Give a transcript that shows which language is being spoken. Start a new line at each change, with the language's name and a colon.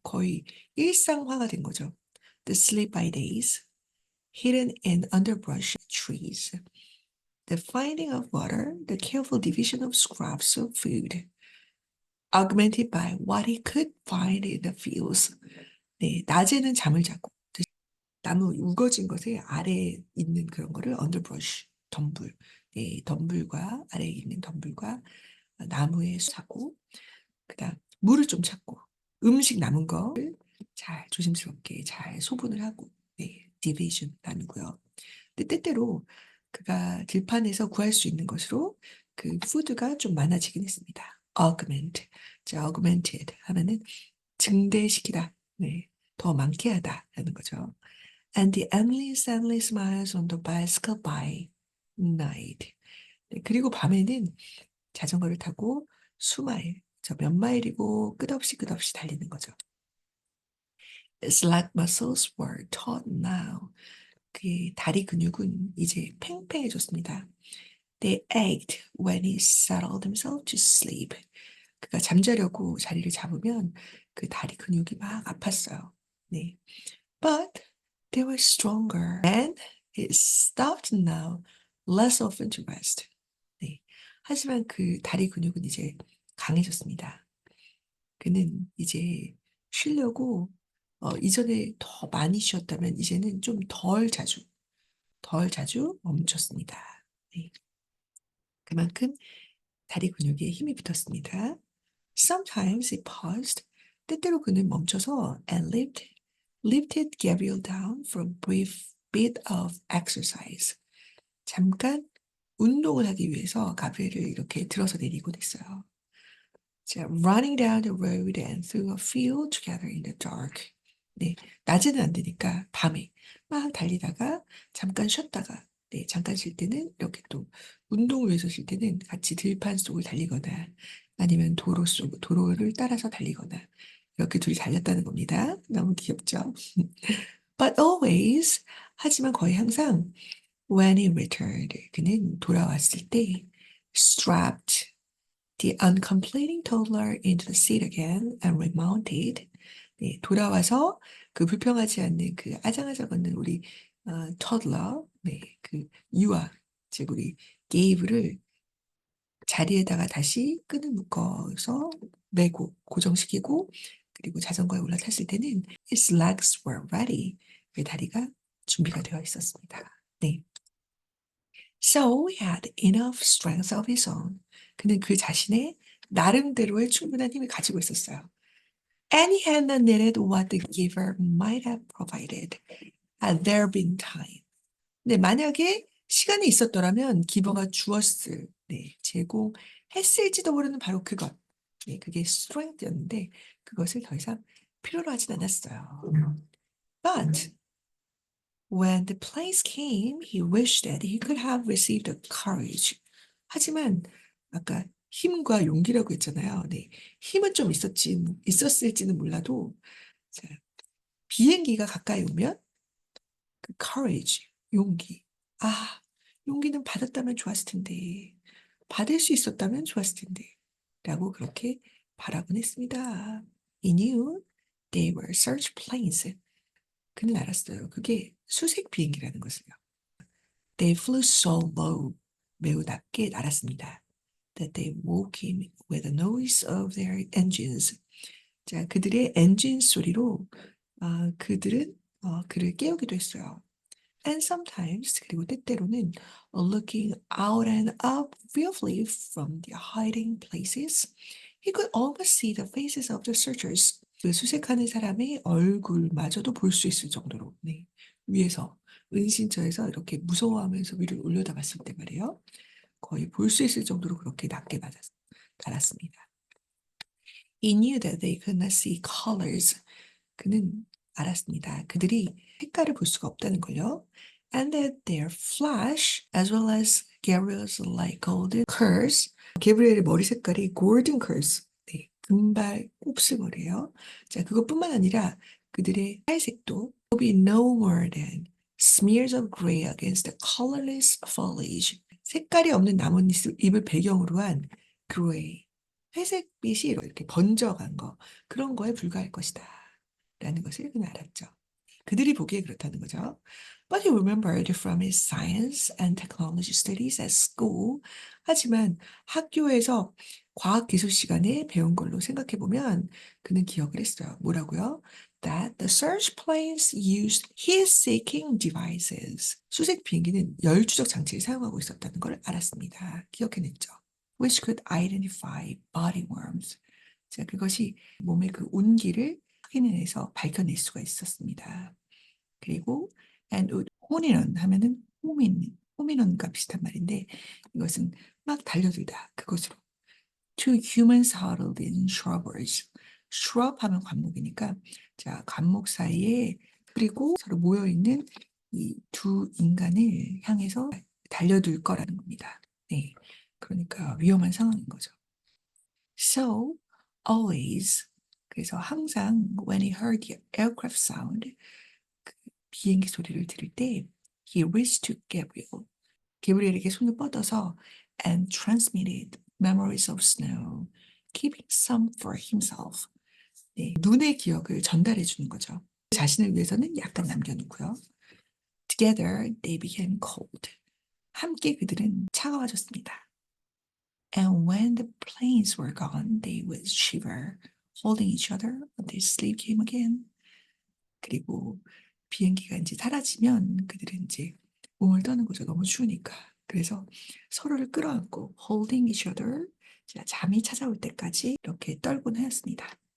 Korean: 거의 일상화가 된 거죠.
English: The sleep by days, hidden in underbrush trees, the finding of water, the careful division of scraps of food, augmented by what he could find in the fields.
Korean: 네, 낮에는 잠을 자고 나무 우거진 것에 아래에 있는 그런 거를 언더브러쉬, 덤불, 예, 덤불과 아래에 있는 덤불과 나무에 자고 그다음 물을 좀 찾고 음식 남은 거를 잘 조심스럽게 잘 소분을 하고 네, 디비전 나누고요. 근데 때때로 그가 들판에서 구할 수 있는 것으로 그 푸드가 좀 많아지긴 했습니다. augment, 자, augmented 하면은 증대시키다, 네, 더 많게 하다라는 거죠.
English: And the endless miles on the bicycle by night.
Korean: 네, 그리고 밤에는 자전거를 타고 수마일, 저 몇 마일이고 끝없이 달리는 거죠.
English: His leg muscles were taut now.
Korean: 그의 다리 근육은 이제 팽팽해졌습니다.
English: They ached when he settled himself to sleep.
Korean: 그가 잠자려고 자리를 잡으면 그 다리 근육이 막 아팠어요. 네.
English: But they were stronger and he stopped now less often to rest.
Korean: 네. 하지만 그 다리 근육은 이제 강해졌습니다. 그는 이제 쉬려고 이전에 더 많이 쉬었다면 이제는 좀 덜 자주 멈췄습니다. 네. 그만큼 다리 근육에 힘이 붙었습니다.
English: Sometimes he paused.
Korean: 때때로 그는 멈춰서
English: and lifted Gabriel down for a brief bit of exercise.
Korean: 잠깐 운동을 하기 위해서 가브리엘을 이렇게 들어서 내리곤 했어요.
English: 자, running down the road and through a field together in the dark.
Korean: 네, 낮에는 안 되니까 밤에 막 달리다가 잠깐 쉬었다가 네, 잠깐 쉴 때는 이렇게 또 운동을 위해서 쉴 때는 같이 들판 속을 달리거나 아니면 도로를 따라서 달리거나 이렇게 둘이 달렸다는 겁니다. 너무 귀엽죠?
English: But always,
Korean: 하지만 거의 항상
English: when he returned,
Korean: 그는 돌아왔을 때
English: strapped the uncompleting toddler into the seat again and remounted.
Korean: 네, 돌아와서 그 불평하지 않는 그 아장아장 걷는 우리 toddler, 네, 그 유아, 즉 우리 게이브를 자리에다가 다시 끈을 묶어서 매고 고정시키고 그리고 자전거에 올라탔을 때는
English: his legs were ready.
Korean: 그 다리가 준비가 되어 있었습니다. 네.
English: So he had enough strength of his own.
Korean: 그는 그 자신의 나름대로의 충분한 힘을 가지고 있었어요.
English: And he had not needed what the giver might have provided had there been time.
Korean: 네, 만약에 시간이 있었더라면 기버가 주었을, 네, 제공했을지도 모르는 바로 그것. 네, 그게 strength였는데 그것을 더 이상 필요로 하진 않았어요.
English: But when the place came, he wished that he could have received the courage.
Korean: 하지만 아까 힘과 용기라고 했잖아요. 네, 힘은 좀 있었을지는 몰라도 자, 비행기가 가까이 오면 그 courage, 용기. 아, 용기는 받았다면 좋았을 텐데, 받을 수 있었다면 좋았을 텐데, 라고 그렇게 바라곤 했습니다.
English: He knew they were search planes.
Korean: 그는 알았어요. 그게 수색 비행기라는 것을요.
English: They flew so low.
Korean: 매우 낮게 날았습니다.
English: That they woke him with the noise of their engines.
Korean: 자, 그들의 엔진 소리로 그들은 그를 깨우기도 했어요.
English: And sometimes,
Korean: 그리고 때때로는
English: looking out and up fearfully from their hiding places, he could almost see the faces of the searchers.
Korean: 그 수색하는 사람의 얼굴마저도 볼 수 있을 정도로 네, 위에서 은신처에서 이렇게 무서워하면서 위를 올려다봤을 때 말이에요. 거의 볼 수 있을 정도로 그렇게 낮게 달았습니다.
English: He knew that they could not see colors.
Korean: 그는 알았습니다. 그들이 색깔을 볼 수가 없다는 걸요.
English: And that their flash, as well as Gabriel's like golden curls,
Korean: 게브리엘의 머리 색깔이
English: golden curls,
Korean: 네, 금발 곱슬머리예요. 자, 그것뿐만 아니라 그들의 살색도
English: will be no more than smears of gray against the colorless foliage.
Korean: 색깔이 없는 나뭇잎을 배경으로 한 gray, 회색빛이 이렇게 번져간 거, 그런 거에 불과할 것이다. 라는 것을 그는 알았죠. 그들이 보기에 그렇다는 거죠.
English: But he remembered from his science and technology studies at school.
Korean: 하지만 학교에서 과학기술 시간에 배운 걸로 생각해 보면 그는 기억을 했어요. 뭐라고요?
English: That the search planes used heat-seeking devices.
Korean: 수색 비행기는 열 추적 장치를 사용하고 있었다는 걸 알았습니다. 기억해냈죠.
English: Which could identify body worms.
Korean: 자, 그것이 몸의 그 온기를 확인해서 밝혀낼 수가 있었습니다. 그리고 and 홈인원 하면은 호민원과 비슷한 말인데 이것은 막 달려들다 그것으로
English: to humans huddled in shrubberies.
Korean: shrub 하면 관목이니까 자 관목 사이에 그리고 서로 모여 있는 이 두 인간을 향해서 달려들 거라는 겁니다. 네, 그러니까 위험한 상황인 거죠.
English: So always
Korean: 그래서 항상
English: when he heard the aircraft sound
Korean: 그 비행기 소리를 들을 때
English: he reached to Gabriel.
Korean: 게브리엘에게 손을 뻗어서
English: and transmitted memories of snow, keeping some for himself.
Korean: 네, 눈의 기억을 전달해 주는 거죠. 자신을 위해서는 약간 남겨놓고요.
English: Together they became cold.
Korean: 함께 그들은 차가워졌습니다.
English: And when the planes were gone, they would shiver, holding each other until sleep came again.
Korean: 그리고 비행기가 이제 사라지면 그들은 이제 몸을 떠는 거죠. 너무 추우니까. 그래서 서로를 끌어안고
English: holding each other,
Korean: 잠이 찾아올 때까지 이렇게 떨곤 하였습니다.